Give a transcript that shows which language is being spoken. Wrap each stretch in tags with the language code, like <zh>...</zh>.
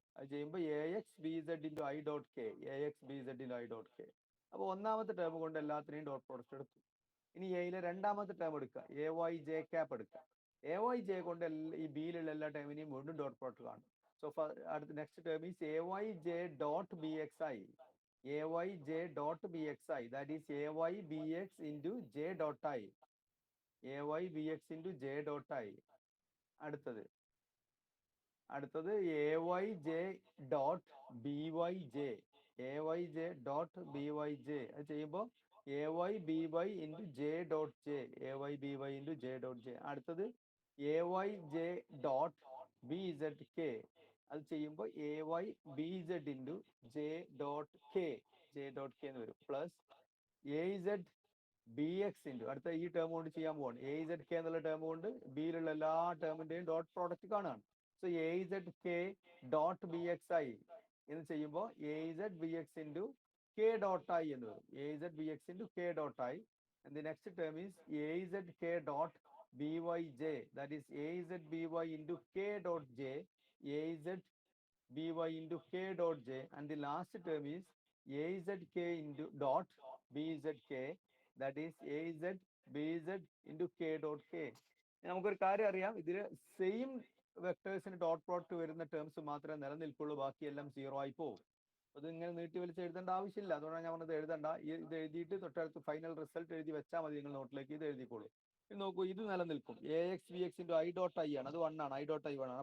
<ml>അത് ചെയ്യുമ്പോൾ AX BZ into I dot K, AX BZ into I dot K. അപ്പോൾ ഒന്നാമത്തെ ടേം കൊണ്ട് എല്ലാത്തിനെയും ഡോട്ട് പ്രോഡക്റ്റ് എടുത്തു. ഇനി എയിലെ രണ്ടാമത്തെ ടേം എടുക്കുക, AY J cap എടുക്കുക. AY J കൊണ്ട് ഈ ബിയിലുള്ള എല്ലാ ടേമിനെയും വീണ്ടും ഡോട്ട് പ്രോഡക്റ്റ് കാണും.</ml> <en>So അടുത്ത next term is AY J dot BXI, AY J dot BXI, that is AY BX into J dot I, AY BX into J dot I.</en> <ml>അടുത്തത് AY J dot BY J, AY J dot BY J. അത് ചെയ്യുമ്പോൾ AY BY into J dot J, AY BY into J dot J. അടുത്തത് AY J dot BZK, അത് ചെയ്യുമ്പോൾ AY BZ into J dot K, J dot K എന്ന് വരും. Plus AZ BX into, അടുത്ത ഈ term കൊണ്ട് ചെയ്യാൻ പോവാണ്. AZ K എന്നുള്ള ടേം കൊണ്ട് ബിയിലുള്ള എല്ലാ ടേമിന്റെയും dot product കാണാണ്. So AZ K dot B X I എന്ന് ചെയ്യുമ്പോൾ AZ BX into K dot I എന്ന് വരും. AZ BX into K dot I.</ml> <en>And the next term is AZ K dot BYJ, that is AZ BY into K dot J, AZ BY into K dot J. And the last term is AZ K into dot BZK, that is AZ BZ into K dot K.</en> <ml>നമുക്കൊരു കാര്യം അറിയാം, ഇതിൽ same വെക്ടേഴ്സിന് dot product വരുന്ന terms മാത്രമേ നിലനിൽക്കുള്ളൂ, ബാക്കിയെല്ലാം zero ആയി പോകും. അത് ഇങ്ങനെ നീട്ടി വലിച്ച് എഴുതേണ്ട ആവശ്യമില്ല. അതുകൊണ്ടാണ് ഞാൻ പറഞ്ഞത് എഴുതണ്ട. ഇത് എഴുതിയിട്ട് തൊട്ടടുത്ത് ഫൈനൽ റിസൾട്ട് എഴുതി വെച്ചാൽ മതി. നിങ്ങൾ നോട്ടിലേക്ക് ഇത് എഴുതിക്കോളൂ. ഇത് നോക്കൂ, ഇത് നിലനിൽക്കും. A X B X into I dot I ആണ്, അത് 1 ആണ്. ഐ ഡോട്ട് ഐ 1 ആണ്.</ml>